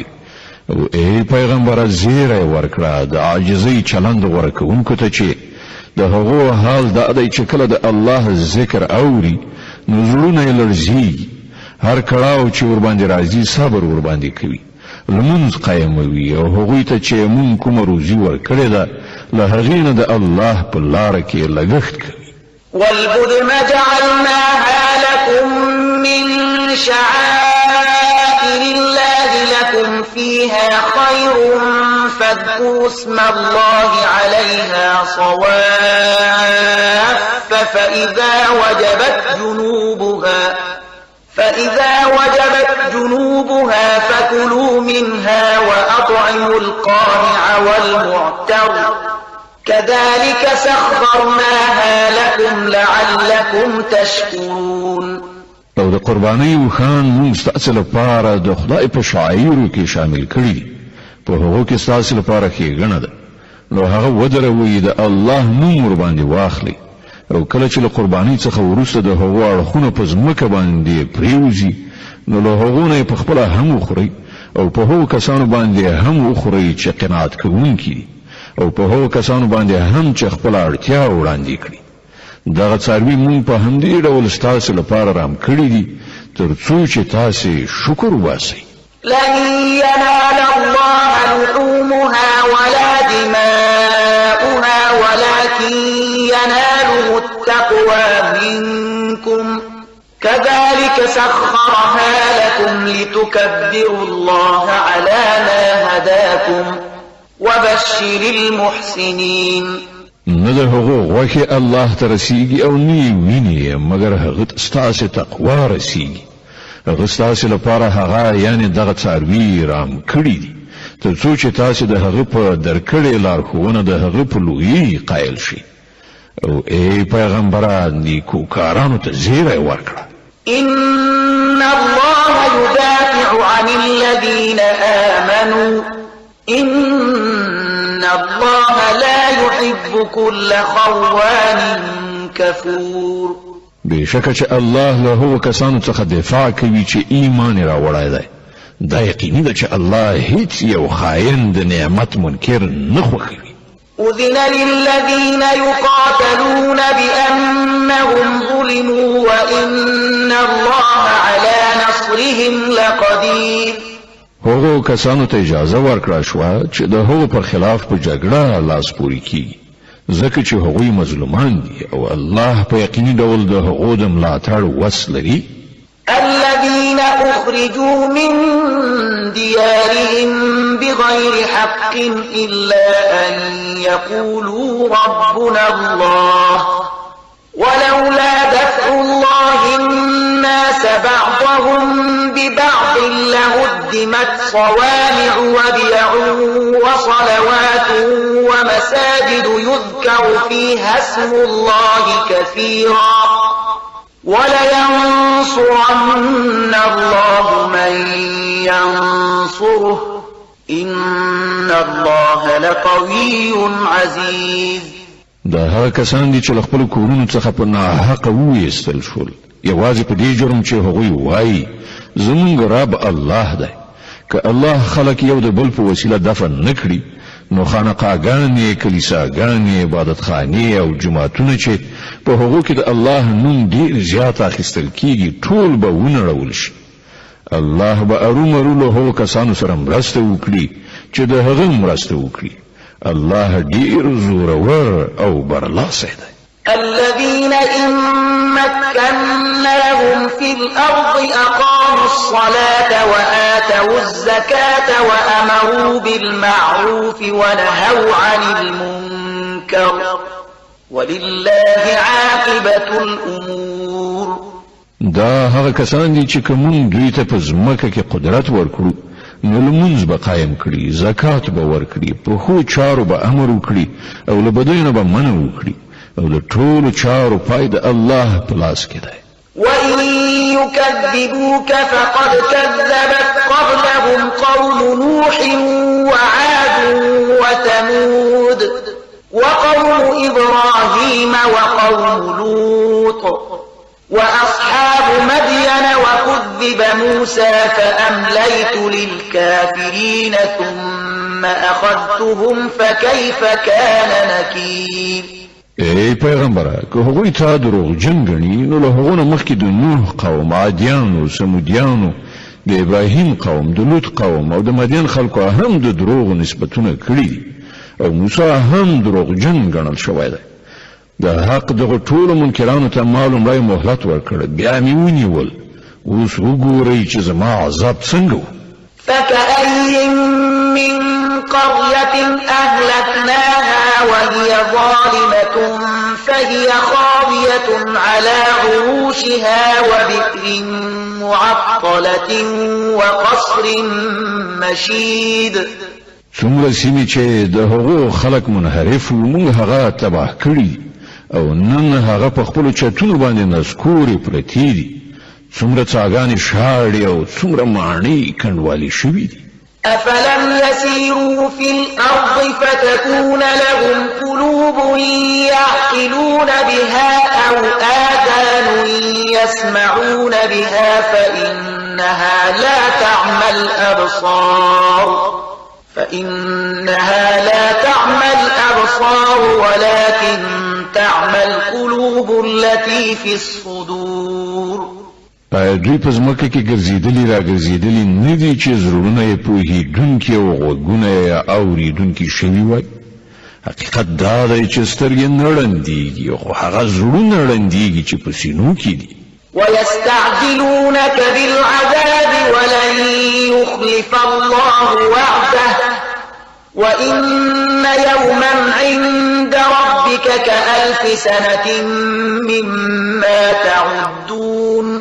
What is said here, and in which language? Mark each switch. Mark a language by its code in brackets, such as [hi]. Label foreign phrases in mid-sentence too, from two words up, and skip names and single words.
[ps] او ای پیغمبره زیری ورکړه د عاجزۍ چلند غوره کوونکو ته چې د هغو حال دا دی چې کله د الله ذکر اوري نو زړونه یې لړزېږي، هر کړاو چې ورباندې راځي صبر ورباندې کوي، لمونځ قایموي او هغوی ته چې مونږ کومه روزي ورکړې ده له هغې نه د الله په لاره کې لګښت کوي. [ar] والبدن جعلناها لكم من شعائر الله لكم فيها خير فاذكروا اسم الله عليها صواف فإذا وجبت جنوبها فكلوا منها وأطعموا القانع والمعتر كذلك سخرناها لكم لعلكم تشكرون. [ps] او د قربانۍ وخان موږ ستاسو لپاره د خدای په شعایرو کې شامل کړي، په هغو کې ستاسو لپاره ښېګڼه ده، نو هغه ودروئ د الله نوم ورباندې واخلئ او کله چې له قربانۍ څخه وروسته د هغو اړخونه په ځمکه باندې پریوځي نو له هغو نه یې پخپله هم وخورئ او په هغو کسانو باندې هم وخورئ چې قناعت کوونکي دي او په هغو کسانو باندې هم چې خپله اړتیا وړاندې کړي. دغه څاروي مونږ په همدې ډول ستاسو لپاره رام کړي دي تر څو چې تاسې شکر وباسئ. [ar] لن ينال الله لحومها ولا دماؤها ولكن يناله التقوى منكم كذلك سخرها لكم لتكبروا الله على ما هداكم وبشر المحسنين. [ps] نه د هغو غوښې الله ته رسیږي او نه یې ویني مګر هغه ته ستاسې تقوا رسیږي. هغه ستاسې لپاره هغه یعنې دغه څاروي رام کړي دي تر څو چې تاسې د هغه په درکړې لارښوونه د هغه په لویۍ قایل شئ. او ای پیغمبره نیکوکارانو ته زیری ورکړه. [ar] إن الله يدافع عن الذين آمنوا إن الله لا يحب كل خوان كفور. [ps] بشکه چې الله له هغو کسانو څخه دفاع کوي چې ایمان یې راوړی دی، دا یقیني ده چې الله هیڅ یو خاین د نعمت منکر نه خوښوي. [ar] أذن للذين يقاتلون بأنهم ظلموا وإن الله على نصرهم لقدير. [ps] هغو کسانو ته اجازه ورکړه شوه چې د هغو پر خلاف په جګړه لاس پورې کیږي ځکه چې هغوی مظلومان دي او الله په یقیني ډول د هغو د ملاتړ وس لري. [ar] الذين أخرجوا من ديارهم بغير حق إلا أن يقولوا ربنا الله ولولا دفع الله الناس بعضهم ببعض لهدمت صوامع وبيع وصلوات ومساجد يذكر فيها اسم الله كثيرا ولينصرن الله من ينصره إن الله لقوي عزيز. [ps] دا هغه کسان دي چې له خپلو کورونو څخه په ناحقه وویستل شول یوازې په دې جرم چې هغوی وایي زموږ رب الله دی. که الله خلک یو د بل په وسیله دفن نه کړي نو خانقاګانې، کلیساګانې، عبادتخانې او جوماتونه چې په هغو کې د الله نوم ډېر زیات اخیستل کیږي ټول به ونړول شي. الله به ارومرو له هغو کسانو سره مرسته وکړي چې د هغه مرسته وکړي. الله ډیر زورور او برلاسی دی. [ar] الذين إن مكناهم في الأرض أقاموا الصلاة وآتوا الزكاة وأمروا بالمعروف ونهوا عن المنكر ولله عاقبة الأمور. [ps] دا هغه کسان دي چې کوم دوی ته په ځمکه کې قدرت ورکړو نو لمونځ به قایم کړي، زکات به ورکړي، په ښو چارو به امر وکړي او له بدیو نه به منع وکړي او د ټولو چارو پای د الله په لاس کې دی. [ar] وَإِن يُكَذِّبُوكَ فَقَدْ كَذَّبَتْ قَبْلَهُمْ قَوْمُ نُوحٍ وَعَادٌ وَثَمُودُ وَقَوْمُ إِبْرَاهِيمَ وَقَوْمُ لُوطٍ وَأَصْحَابُ مَدْيَنَ وَكُذِّبَ مُوسَى فَأَمْلَيْتُ لِلْكَافِرِينَ ثُمَّ أَخَذْتُهُمْ فَكَيْفَ كَانَ نَكِيرِ. [ps] ای پیغمبره که هغوی تا دروغجن ګڼي نو له هغو نه مخکې د نوح قوم، عادیانو، سمودیانو، د ابراهیم قوم، د لوط قوم او د مدین خلکو هم د دروغو نسبتونه کړي دي او موسی هم دروغجن ګڼل شوی دی. د حق دغه ټولو منکرانو ته ما لومړی مهلت ورکړ، بیا مې ونیول. اوس وګورئ چې زما عذاب څنګه و. [ar] فكأي من قرية أهلكناها وهي ظالمة فهي خاوية على عروشها وبئر معطلة وقصر مشيد. [ps] څومره سیمې چې د هغو خلک منحرف وو موږ هغه تباه کړي او نن هغه په خپلو چتونو باندې نسکورې پرتې دي. څومره څاګانې شاړې او څومره ماڼۍ کنډوالې شوي دي. [ar] أفلم يسيروا في الأرض فتكون لهم قلوب يعقلون بها أو آذان يسمعون بها فإنها لا تعمى الأبصار ولكن تعمى القلوب التي في الصدور. [ps] دوی په ځمکه کې ګرځېدلي راګرځېدلي نه دي چې زړونه یې پوهېدونکي او غوږونه یې اورېدونکي شوي وای. حقیقت دا دی چې سترګې نه ړندېږي خو هغه زړونه ړندېږي چې په سینو کې دي. [ar] ويستعجلونك بالعذاب ولن يخلف الله وعده وإن يوما عند ربك كألف سنة مما تعدون.